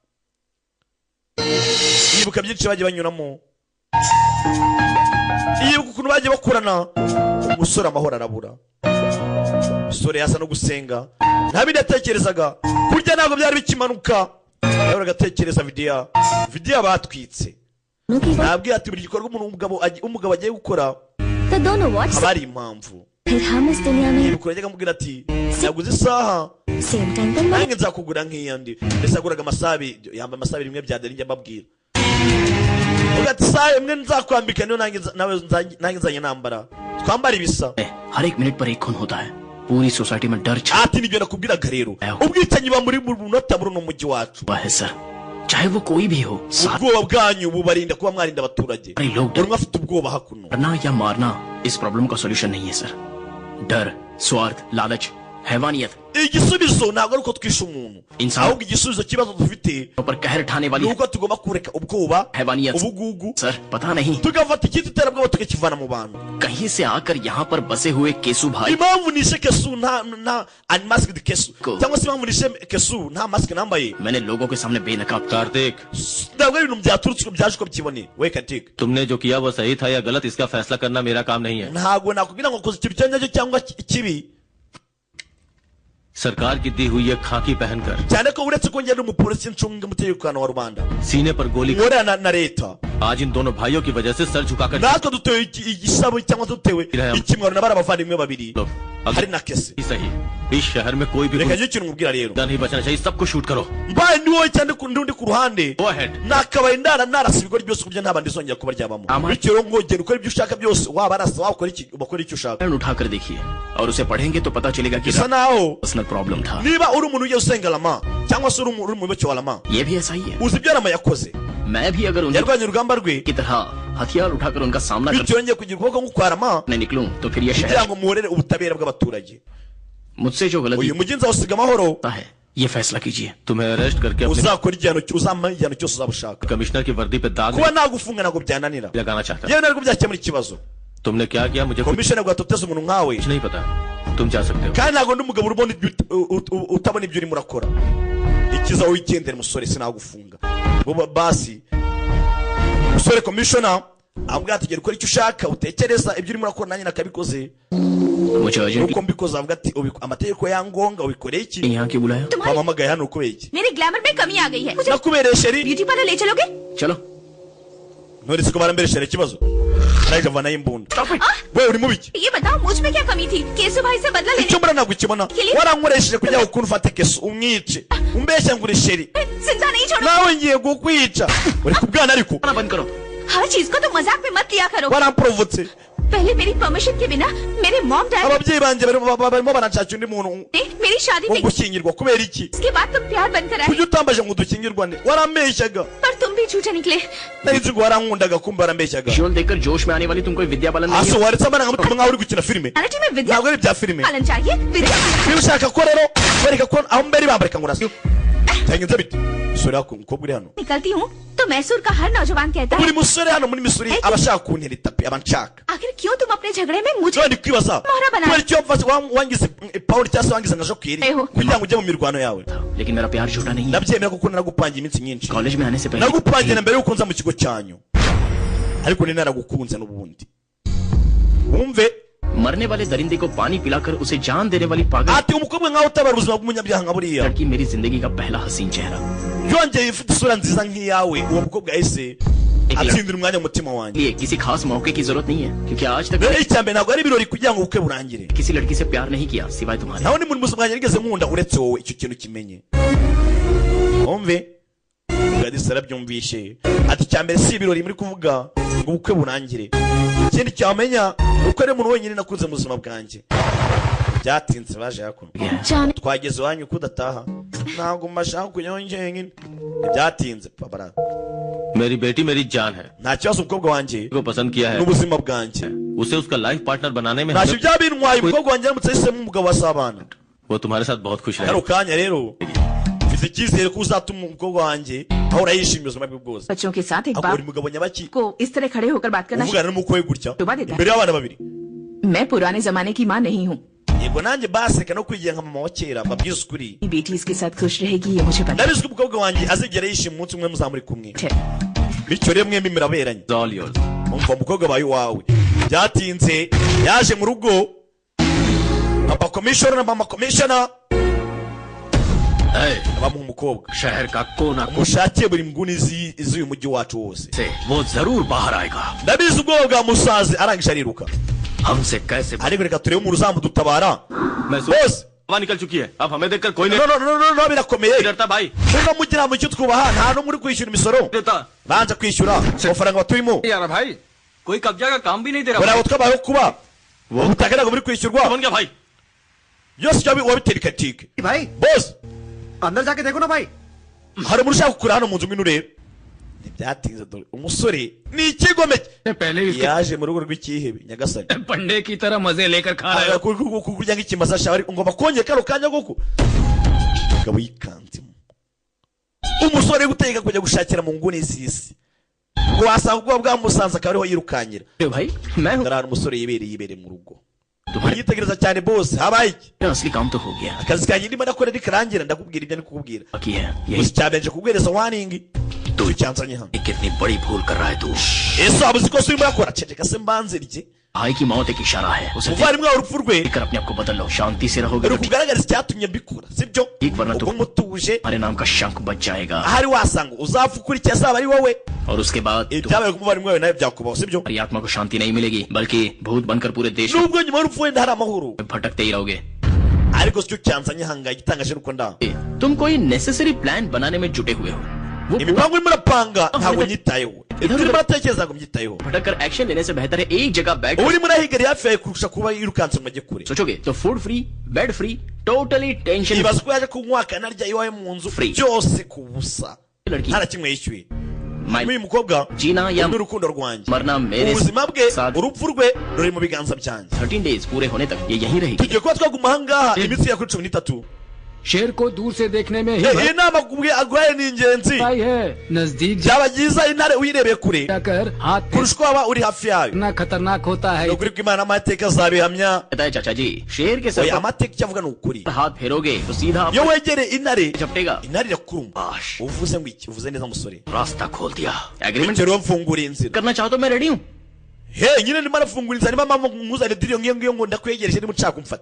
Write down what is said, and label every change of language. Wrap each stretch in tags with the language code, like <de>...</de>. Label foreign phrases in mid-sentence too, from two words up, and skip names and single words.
<rw>yibuka byinshi bagiye banyuramo yibuka ukuntu bagiye bakurana umusore amahoro arabura umusore yasa no gusenga nta bindi yatekerezaga kurya ntabwo byari bikimanuka yahoraga agatekereza vidiya batwitse nabwiye ati buri gikorwa umugabo agiye gukora</rw> <hi>तो दोनों व्हाट्स</hi> <rw>haba hari impamvu</rw> <hi>फिर हम इस दुनिया में</hi> <rw>yibuka yajyaga amubwira ati naguze isaha</rw> <en>same time</en> <hi>पर</hi> <rw>nange nzakugura nk'iyandi mbese yaguraga yambaye amasabi rimwe bya deri njya mbabwira uvuga ati isaha imwe nzakwambika niyo nange nzanye nambara twambara ibisa</rw> <hi>हर एक मिनट पर एक खून होता है पूरी सोसाइटी में डर छा</hi> <rw>ati nibyo nakubwiraga rero ubwicanyi buba muri munota muri uno mujyi wacu</rw> <hi>हुआ है सर चाहे वो कोई भी हो साथ</hi> <rw>ubwoba bwanyu bubarinda kuba mwarinda abaturage</rw> <hi>अरे लोग</hi> <rw>buri umwe afite ubwoba hakuno</rw> <hi>डरना या मारना इस प्रॉब्लम का सॉल्यूशन नहीं है सर डर स्वार्थ लालच हैवानियत</hi> <rw>igisubizo ntabwo ari uko twishe umuntu ahubwo igisubizo kibazo dufite</rw> <hi>पर कहर ठाने वाली</hi> <rw>nuko tugomba kureka ubwoba</rw> <hi>हैवानियत</hi> <rw>ubugugu</rw> <hi>सर पता नहीं</hi> <rw>tugafata icyitwa iterabwoba tukakivana mu bantu</rw> <hi>कहीं से आकर यहाँ पर बसे हुए केसु भाई</hi> <rw>impamvu nishe kesu nta unmasked kesu cyangwa se impamvu nishe kesu nta mask nambaye</rw> <hi>मैंने लोगों के सामने बेनकाब कार्तिक</hi> <rw>ntabwo ari ibintu byaturutse byaje uko byiboneye we Karitike</rw> <hi>तुमने जो किया वो सही था या गलत इसका फैसला करना मेरा काम नहीं है</hi> <rw>ntabwo nakubwira ngo koze ikintu cyangwa cyangwa kibi</rw> <hi>सरकार की दी हुई ये खाकी पहनकर</hi> <rw>cyane ko uretse ko ngenda umupolisi ncunga umutekano wa rubanda</rw> <hi>सीने पर गोली</hi> <rw>nkorana na leta</rw> <hi>आज इन दोनों भाइयों की वजह से सर झुकाकर</hi> <rw>natwe dutewe igisabo cyangwa dutewe ikimwaro na bari abavandimwe babiri</rw> <hi>लो</hi> <rw>hari na kese</rw> <hi>ही सही इस शहर में कोई भी</hi> <rw>reka njye ikintu mubwira rero</rw> <hi>नहीं बचना चाहिए सबको शूट करो</hi> <rw>mbaye ni wowe cyane undi ku ruhande</rw> <en>Go ahead.</en> <rw>nakabaye narasa ibigori byose kuburyo nta bandi izongera kuba ryabamo bityo rero ngogera ukora ibyo ushaka byose waba arasa wakora iki ubakora icyo ushaka</rw> <hi>उठाकर देखिए और उसे पढ़ेंगे तो पता चलेगा कि</hi> <rw>bisa naho</rw> <en>personal problem</en> <hi>था</hi> <rw>niba uri umuntu ugiye usenga lama cyangwa se uri umuyoboke wa lama</rw> <hi>ये भी ऐसा ही है</hi> <rw>uzi ibyo lama yakoze</rw> <hi>मैं भी अगर उनकी</hi> <rw>yarwanye urugamba rwe</rw> <hi>तरह हथियार उठाकर उनका सामना</hi> <rw>bityo yongeye kugira ukuboko nk'ukwa lama</rw> <hi>करने निकलूं तो फिर ये</hi> <rw>kugira</rw> <hi>शहर</hi> <rw>ngo muhorere ubutabera bw'abaturage</rw> <hi>मुझसे जो गलती uyu mujyi nzawusiga amahoro होता है ये फैसला कीजिए तुम्हें अरेस्ट करके अपने</hi> <rw>uzakora uzampa igihano cyose uzaba ushaka</rw> <hi>कमिश्नर की वर्दी पे दाग</hi> <rw>kuba nagufunga ntabwo byananira</rw> <hi>नहीं लगाना चाहता</hi> <rw>yewe ntabwo byakemura ikibazo</rw> <hi>तुमने क्या किया मुझे कुछ</hi> <rw>komishoni ntabwo yatoteza umuntu nkawe</rw> <hi>नहीं पता तुम जा सकते हो</hi> <rw>kandi ntabwo ndi umugabo ubona utabona ibyo urimo urakora ikiza wigendera musore sinagufunga ngo basi musore komishona avuga ati gera ukora icyo ushaka utekereza ibyo urimo urakora nanjye nakabikoze</rw> <hi>मुझे अर्जेंट</hi> <rw>nuko mbikoze avuga ati amategeko yangonga ubikoreye iki</rw> <hi>यहाँ क्यों बुलाया</hi> <rw>wamamagaye hano ukubeye iki</rw> <hi>मेरे ग्लैमर में कमी आ गई है मुझे</hi> <rw>nakubereye sheri</rw> <en>beauty parlour</en> <hi>ले चलोगे चलो</hi> <rw>nturetse ko barambere ikibazo arajya avanayo imbunda we uri mubi iki</rw> <hi>ये बताओ मुझ में क्या कमी थी केसु भाई से बदला लेने</hi> <rw>icyo mbona ntabwo ukibona warankoresheje kugira ngo ukuntu ufate kesu umwice umbeshya ngo uri sheri</rw> <hi>जिंदा नहीं छोड़ो</hi> <rw>nawe ngiye kukwica uri kubwana ariko</rw> <hi>बंद करो हर चीज को तो मजाक में मत लिया करो</hi> <rw>waramporovotse</rw> <hi>पहले मेरी परमिशन के बिना मेरे</hi> <en>mom dad</en> <rw>ababyeyi banjye barimo baranshakira undi muntu</rw> <hi>ने मेरी शादी wo में</hi> <rw>gushyingirwa kubera iki</rw> <hi>इसके बाद तुम प्यार बनकर आए</hi> <rw>kuki utambaje ngo dukingirwane warambeshyaga</rw> <hi>पर तुम भी झूठे निकले</hi> <rw>narizi ngo warankundaga kumva warambeshyaga</rw> <hi>विजुअल देखकर जोश में आने वाली तुम कोई विद्या बालन नहीं</hi> <rw>hasi waretse abana nkamutuma nkaho uri gukina filime</rw> <hi>रियलिटी में विद्या</hi> <rw>ntabwo ari ibya filime</rw> <hi>पालन चाहिए विद्या</hi> <rw>niba ushaka ko rero wereka ko aho mbere bambarika ngo urasa byagenze bite musore wako umukobwa uri hano</rw> <hi>निकलती हूँ तो मैसूर का हर नौजवान कहता है</hi> <rw>buri musore hano muri Missouri abashaka kuntera itapi abanshaka</rw> <hi>आखिर क्यों तुम अपने झगड़े में मुझे</hi> <rw>none kwibaza</rw> <hi>मोहरा बना</hi> <rw>kubera icyo mfashe wangize Paul cyangwa se wangize nka Jokiri Eho. kugira ngo ujye mu mirwano yawe</rw> <hi>लेकिन मेरा प्यार झूठा नहीं है</hi> <rw>nabyemera kuko naragupangiye iminsi myinshi</rw> <hi>कॉलेज में आने से पहले</hi> <rw>nagupangiye na mbere yuko nza mu kigo cyanyu ariko ni naragukunze n'ubundi wumve</rw> <hi>मरने वाले दरिंदे को पानी पिलाकर उसे जान देने वाली पागल</hi> <rw>ati umukobwa nkaho utabara ubuzima bw'umunyabyaha nka buriya</rw> <hi>लड़की मेरी जिंदगी का पहला हसीन चेहरा</hi> <rw>yongeye ifite isura nziza nk'iyawe uwo mukobwa yahise atsindira umwanya mu mutima wanjye</rw> <hi>लिए किसी खास मौके की जरूरत नहीं है क्योंकि आज तक</hi> <rw>rero icyambere ntabwo ari ibirori kugira ngo ubukwe burangire</rw> <hi>किसी लड़की से प्यार नहीं किया सिवाय तुम्हारे</hi> <rw>naho ni muri buzima bwanjye nigeze nkunda uretse wowe icyo kintu kimenye wumve Gladys arabyumvishe ati icyambere si ibirori muri kuvuga ngo ubukwe burangire ikindi cyamenya uko ari umuntu wenyine nakunze mu buzima bwanjye byatinze baje hakuno</rw> <hi>जाने</hi> <rw>twageze iwanyu ko udataha ntabwo mbashaka kujyaho njyenyine byatinze pabara</rw> <hi>मेरी बेटी मेरी जान है</hi> <rw>nta kibazo umukobwa wanjye</rw> <hi>को पसंद किया है</hi> <rw>n'ubuzima bwanjye</rw> <hi>उसे उसका लाइफ पार्टनर बनाने में</hi> <rw>ntacyo byaba bintwaye umukobwa wanjye aramutse ahisemo umugabo wasabana</rw> <hi>वो तुम्हारे साथ बहुत खुश</hi> <rw>kano</rw> <hi>रहेगा</hi> <rw>kanya rero mfite icyizere ko uzatuma umukobwa wanjye ahora yishimira ubuzima bwe bwose</rw> <hi>बच्चों के साथ एक</hi> <rw>ahubwo</rw> <hi>बाप</hi> <rw>buri mugabo nyabaki</rw> <hi>को इस तरह खड़े होकर बात करना</hi> <rw>uvugana n'umukwe we gutya Tuba deta. imbere y'abana babiri</rw> <hi>मैं पुराने जमाने की माँ नहीं हूँ</hi> <rw>yego nanjye baseka no kwigira nka mama wa kera mbabwize ukuri</rw> <hi>बेटी इसके साथ खुश रहेगी ये मुझे पता</hi> <rw>ndabizi ko umukobwa wanjye azigera yishima umunsi umwe muzamuri kumwe</rw> <hi>है</hi> <rw>bityo rero mwembi muraberanye</rw> <en>It's all yours.</en> <rw>umva umukobwa bawe iwawe byatinze yaje mu rugo papa komishona na mama komishona bamuha umukobwa</rw> <hi>शहर का कोना</hi> <rw>mushakiye buri nguni z'uyu mujyi wacu wose</rw> <hi>से वो जरूर बाहर आएगा</hi> <rw>ndabizi ubwoba bwa musazi arangije ariruka</rw> <hi>हमसे कैसे</hi> <rw>ariko reka turebe umuntu uzamudutabara</rw> <hi>महसूस हवा निकल चुकी है अब हमें देखकर कोई नहीं</hi> <rw>no birakomeye</rw> <hi>डरता भाई</hi> <rw>muno mugira mu cyo twubaha nta n'umwe uri kwishyura imisoro</rw> <hi>देता</hi> <rw>banza kwishyura amafaranga batuyemo</rw> <hi>यार भाई कोई कब्जा का काम भी नहीं दे</hi> <rw>bari</rw> <hi>रहा</hi> <rw>abo twabayeho kuba ubutaka ntabwo buri kwishyurwa</rw> <hi>बन गया भाई</hi> <rw>byose wabitera ikatike</rw> <hi>भाई</hi> <rw>bose</rw> <hi>अंदर जाके देखो ना भाई</hi> <rw>hari umuntu ushaka kugura hano mu nzu ngwino urebe ntibyatinze dore umusore ni ikigome</rw> <hi>पहले इसके</hi> <rw>yaje mu rugo rw'ikihebe nyagasani</rw> <hi>पंडे की तरह मजे लेकर खा रहे हो</hi> <rw>kurya nk'ikimasa shawe ngomba kongera kano kanya koko umugabo yikanzemo umusore guteka kujya gushakira mu nguni z'isi ngo wasanga ubwoba bwamusanze akaba ariho yirukanyira</rw> <hi>भाई मैं हूँ</hi> <rw>ndarara umusore yibereye mu rugo</rw> <hi>तुम्हारे</hi> <rw>yitegereza cyane bose habaye iki</rw> <hi>असली काम तो हो गया</hi> <rw>akazi kanjye ndimo ndakora nikarangira ndakubwira ibyo ndi kukubwira</rw> <hi>बाकी है यही</hi> <rw>gusa cyabenje kuguhereza waningi</rw> <hi>तो</hi> <rw>cyanzanye hano</rw> <hi>कितनी बड़ी भूल कर रहा है तू</hi> <rw>ese waba uzi ko urimo yakora ceceka se mbanze rye</rw> <hi>भाई की मौत एक इशारा है उसे</hi> <rw>umuvandimwe wawe urupfu rwe</rw> <hi>देखकर अपने आप को बदल लो शांति से रहोगे</hi> <rw>rero</rw> <hi>तो ठीक।</hi> <rw>kugaragariza icyatumye mbikora sibyo</rw> <hi>एक वरना तो</hi> <rw>ubwo mutuje</rw> <hi>हमारे नाम का शंख बच जाएगा</hi> <rw>ahari wasanga uzapfa ukurikiye azaba ari wowe</rw> <hi>और उसके बाद</hi> <rw>ibyabaye ku muvandimwe wawe nawe byakubaho sibyo</rw> <hi>तुम्हारी आत्मा को शांति नहीं मिलेगी बल्कि भूत बनकर पूरे देश</hi> <rw>nubwo nyuma y'urupfu wenda hari amahoro</rw> <hi>में भटकते ही रहोगे</hi> <rw>ariko sicyo cyanzanye hangaye igitangaje nuko ndaho</rw> <hi>तुम कोई</hi> <en>necessary plan</en> <hi>बनाने में जुटे हुए हो वो</hi> <rw>imipango urimo urapanga ntabwo nyitayeho ibyo urimo uratekereza ntabwo mbyitayeho</rw> <hi>भटक कर एक्शन लेने से बेहतर है एक जगह बैठ</hi> <rw>uba urimo urahigariye hafi yawe kurusha kuba yirukanse ngo ajye kure</rw> <hi>सोचोगे तो</hi> <en>food free bed free totally tension</en> <rw>ibaza ko yaje kunywa akanarya iwawe mu nzu</rw> <hi>Free.</hi> <rw>byose ku busa</rw> <hi>लड़की</hi> <rw>nta na kimwe yishyuye</rw> <hi>माई</hi> <rw>uyu mukobwa</rw> <hi>जीना या</hi> <rw>n'urukundo rwanjye</rw> <hi>मरना मेरे</hi> <rw>ubuzima bwe</rw> <hi>साथ</hi> <rw>urupfu rwe ruri mu biganza byanjye</rw> <hi>13 days पूरे होने तक ये यहीं रहेगी</hi> <rw>tugiye kuba twaguma ahangaha iminsi ya kuri 13</rw> <hi>शेर को दूर से देखने में ही</hi> <rw>iyi nama aguhaye ni ingenzi</rw> <hi>भाई है नजदीक</hi> <rw>byaba byiza intare uyirebeye kure</rw> <hi>जाकर हाथ</hi> <rw>kurusha uko waba uri hafi yayo</rw> <hi>इतना खतरनाक होता है</hi> <rw>ni ukuri ko imana amateka azabihamya</rw> <hi>कहता है चाचा जी शेर के सर</hi> <rw>oya</rw> <hi>पर</hi> <rw>amateka icyo avuga ni ukuri</rw> <hi>हाथ फेरोगे तो सीधा</hi> <rw>iyo wegereye intare</rw> <hi>झपटेगा</hi> <rw>intare irakuruma</rw> <hi>आश</hi> <rw>uvuze ngo iki uvuze neza musore</rw> <hi>रास्ता खोल दिया एग्रीमेंट</hi> <rw>bityo rero mfunguriye inzira</rw> <hi>करना चाहो तो मैं रेडी हूँ</hi> <rw>he nyine ndimo arafungura inzira niba mama nkuzane diriyo ngiyo ngiyo ngo ndakwegereje niba ushaka kumfata</rw>